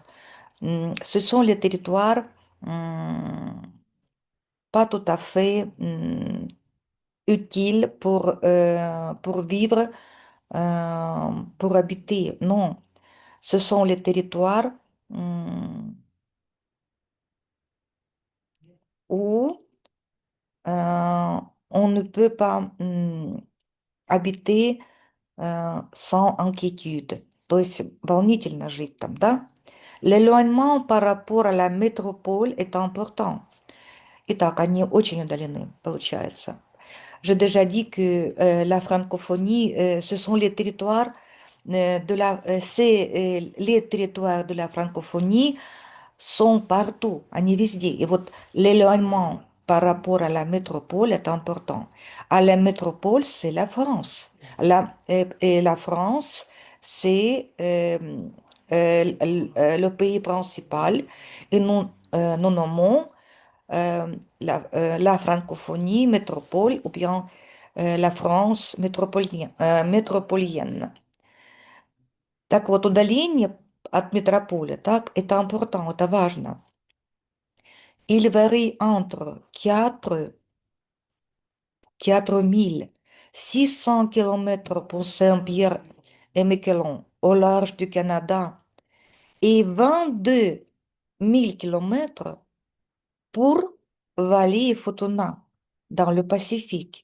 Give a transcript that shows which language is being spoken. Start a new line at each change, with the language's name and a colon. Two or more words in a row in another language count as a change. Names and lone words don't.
French: Ce sont les territoires pas tout à fait utiles pour vivre, pour habiter. Non, ce sont les territoires où on ne peut pas habiter sans inquiétude.
Russian: То есть волнительно жить там, да?
French: L'éloignement par rapport à la métropole est important.
Russian: Итак, они очень удалены, получается.
French: J'ai déjà dit que la francophonie, ce sont les territoires les territoires de la francophonie sont partout,
Russian: они везде.
French: Et вот l'éloignement par rapport à la métropole est important. À la métropole, c'est la France. Et la France, c'est le pays principal. Et nous nommons la francophonie métropole ou bien la France métropolienne.
Russian: Так вот, удаление от метрополя, так, это important, это важно.
French: Il varie entre 4 600 km pour Saint-Pierre et Miquelon au large du Canada et 22 000 km pour Vallée et Futuna dans le Pacifique.